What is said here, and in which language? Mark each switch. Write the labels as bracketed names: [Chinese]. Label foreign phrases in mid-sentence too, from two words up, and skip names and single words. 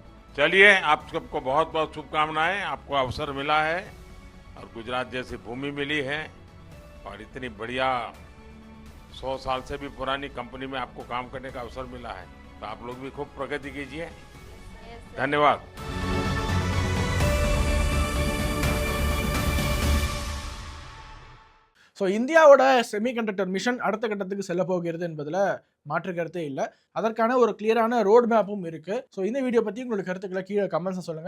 [Hindi] चलिए, आप सबको बहुत बहुत शुभकामनाएं। आपको अवसर मिला है और गुजरात जैसी भूमि मिली है और इतनी बढ़िया 100 साल से भी पुरानी कंपनी में आपको काम करने का अवसर मिला है, तो आप लोग भी खूब प्रगति कीजिए। धन्यवाद। [Tamil] ஸோ இந்தியாவோட [English] semiconductor mission [Tamil] அடுத்த கட்டத்துக்கு செல்ல போகிறது என்பதில் மாற்று கருத்தே இல்லை. அதற்கான ஒரு கிளியரான [English] road mapum [Tamil] இருக்கு. ஸோ இந்த வீடியோ பற்றி உங்களுடைய கருத்துக்களை கீழே கமெண்ட்ஸ் சொல்லுங்க.